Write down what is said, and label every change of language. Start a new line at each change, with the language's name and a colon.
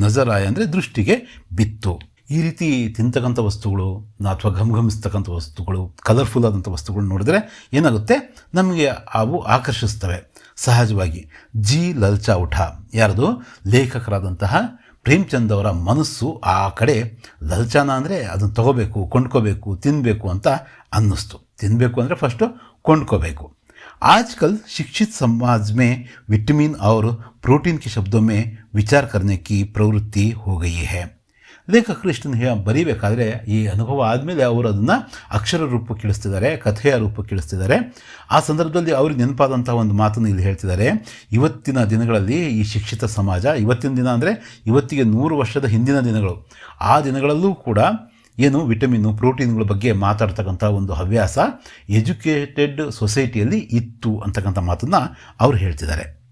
Kannada: ನಜರಾಯ ಅಂದರೆ ದೃಷ್ಟಿಗೆ ಬಿತ್ತು. ಈ ರೀತಿ ತಿಂತಕ್ಕಂಥ ವಸ್ತುಗಳು ಅಥವಾ ಘಮಘಮಿಸ್ತಕ್ಕಂಥ ವಸ್ತುಗಳು, ಕಲರ್ಫುಲ್ ಆದಂಥ ವಸ್ತುಗಳು ನೋಡಿದ್ರೆ ಏನಾಗುತ್ತೆ, ನಮಗೆ ಅವು ಆಕರ್ಷಿಸ್ತವೆ ಸಹಜವಾಗಿ.
Hindi: ಜಿ ಲಲ್ಚಾ ಉಠ,
Kannada: ಯಾರ್ದು, ಲೇಖಕರಾದಂತಹ ಪ್ರೇಮ್ಚಂದ್ ಅವರ ಮನಸ್ಸು ಆ ಕಡೆ ಲಲ್ಚಾನ ಅಂದರೆ ಅದನ್ನು ತಗೋಬೇಕು, ಕೊಂಡ್ಕೋಬೇಕು, ತಿನ್ನಬೇಕು ಅಂತ ಅನ್ನಿಸ್ತು. ತಿನ್ನಬೇಕು ಅಂದರೆ ಫಸ್ಟು ಕೊಂಡ್ಕೋಬೇಕು.
Hindi: आजकल शिक्षित समाज में विटामिन और प्रोटीन के शब्दों में विचार करने की प्रवृत्ति हो गई है.
Kannada: ಲೇಖಕರು ಇಷ್ಟನ್ನು ಬರೀಬೇಕಾದ್ರೆ ಈ ಅನುಭವ ಆದಮೇಲೆ ಅವರು ಅದನ್ನು ಅಕ್ಷರ ರೂಪಕ್ಕೆ ಇಳಿಸ್ತಿದ್ದಾರೆ, ಕಥೆಯ ರೂಪಕ್ಕೆ ಇಳಿಸ್ತಿದ್ದಾರೆ. ಆ ಸಂದರ್ಭದಲ್ಲಿ ಅವ್ರಿಗೆ ನೆನಪಾದಂಥ ಒಂದು ಮಾತನ್ನು ಇಲ್ಲಿ ಹೇಳ್ತಿದ್ದಾರೆ. ಇವತ್ತಿನ ದಿನಗಳಲ್ಲಿ ಈ ಶಿಕ್ಷಿತ ಸಮಾಜ, ಇವತ್ತಿನ ದಿನ ಅಂದರೆ ಇವತ್ತಿಗೆ 100 ವರ್ಷದ ಹಿಂದಿನ ದಿನಗಳು, ಆ ದಿನಗಳಲ್ಲೂ ಕೂಡ ಏನು ವಿಟಮಿನ್ನು, ಪ್ರೋಟೀನ್ಗಳ ಬಗ್ಗೆ ಮಾತಾಡ್ತಕ್ಕಂಥ ಒಂದು ಹವ್ಯಾಸ ಎಜುಕೇಟೆಡ್ ಸೊಸೈಟಿಯಲ್ಲಿ ಇತ್ತು ಅಂತಕ್ಕಂಥ ಮಾತನ್ನು ಅವ್ರು ಹೇಳ್ತಿದ್ದಾರೆ.